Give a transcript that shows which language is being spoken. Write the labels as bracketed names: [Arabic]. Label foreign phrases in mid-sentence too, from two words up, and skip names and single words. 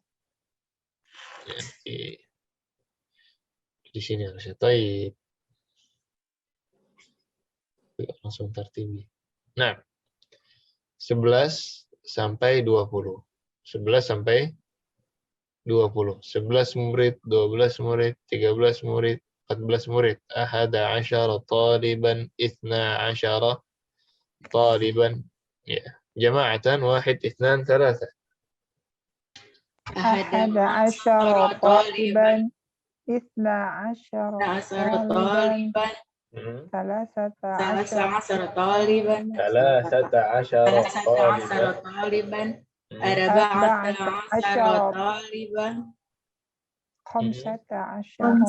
[Indonesian] Di sini harusnya taib. Langsung tertibi. Nah, 11 sampai 20. 11 sampai 20. 11 murid, 12 murid, 13 murid, 14 murid. [Arabic] أحد عشر طالبا اثنا عشر طالبا. [Indonesian] Ya. [Arabic] جماعة واحد اثنان ثلاثة. أحد عشر طالبا. اثنا عشر طالبا. ثلاثة عشر taliban. ثلاثة عشر taliban. أربعة عشر taliban. خمسة عشر